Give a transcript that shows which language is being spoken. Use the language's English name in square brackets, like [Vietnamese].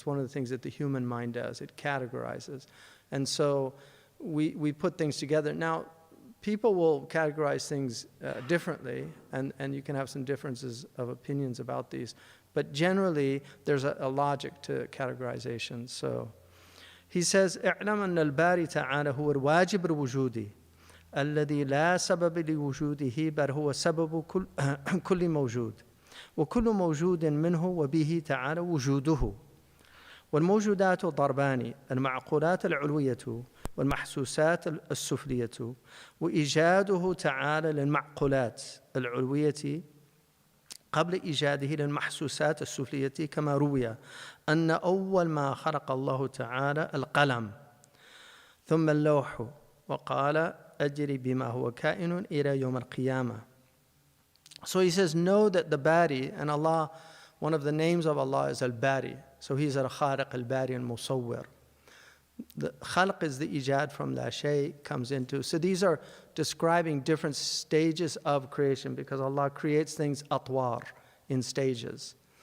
[English] It's one of the things that the human mind does. It categorizes. And so we put things together. Now, people will categorize things differently, and you can have some differences of opinions about these. But generally, there's a logic to categorization. [Arabic] So he says, اعلم أن الباري تعالى هو الواجب الوجودي الذي لا سبب لوجوده بل هو سبب كل موجود وكل موجود منه وبه تعالى وجوده والموجودات ضربان المعقولات العلوية والمحسوسات السفلية وإيجاده تعالى للمعقولات العلوية قبل إيجاده للمحسوسات السفلية كما روي أن أول ما خلق الله تعالى القلم ثم اللوح وقال أجري بما هو كائن إلى يوم القيامة. [English] So he says, know that the Bari, and Allah, one of the names of Allah is Al-Bari. So he's Al-Khaliq, Al-Bari, and Musawwir. The khalq is the ijad from la shay, comes into. So these are describing different stages of creation, because Allah creates things atwar, in stages.